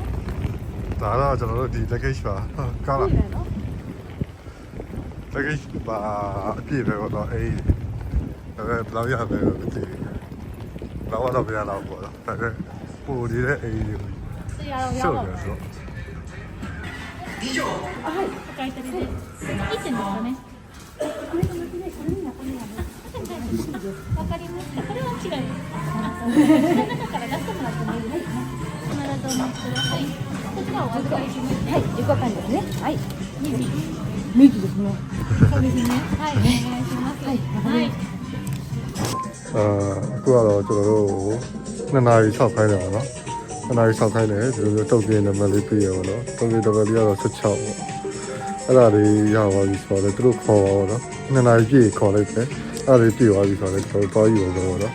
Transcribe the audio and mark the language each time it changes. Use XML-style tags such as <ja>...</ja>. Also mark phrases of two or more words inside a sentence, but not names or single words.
<my>ဒါတော့ကျွန်တော်တို့ဒီ luggage ပါကားလာ luggage ပါအပြည့်ပဲတော့အေးဒါပေမဲ့ဘယ်လောက်ရလဲမသိဘူးတော့ပြရတော့ပေါ့ဒါပေမဲ့ပိုနေတဲ့အေးတွေ တရားတော့ရ ရှုပ် ပါ တယ်ဆို</my> <ja>はいお買い取りでいつですかねわかりましたこれは違います中から出してもらってもいいですか必ずお待ちくださいこちらお預かりしますはい自己管理ですねはいネギですねそうですねはいお願いしますはい</ja> <my>အခုကတော့ကျွန်တော်တို့2နာရီ6ခိုင်းတယ်ပေါ့နော်2နာရီ6ခိုင်းတယ်ဒီလိုမျိုးတုတ်ပြင်းနံပါတ်လေးပြရပါတော့တုတ်ပြင်းနံပါတ်လေးကတော့16ပေါ့အဲ့ဒါလေးရပါပြီဆိုတော့သူတို့ခေါ်ပါတော့2နာရီပြည့်ခေါ်လိုက်တယ်အဲ့ဒါလေးပြည့်သွားပြီဆိုတော့ကျွန်တော်တော့ယူတော့ပေါ့နော်</my>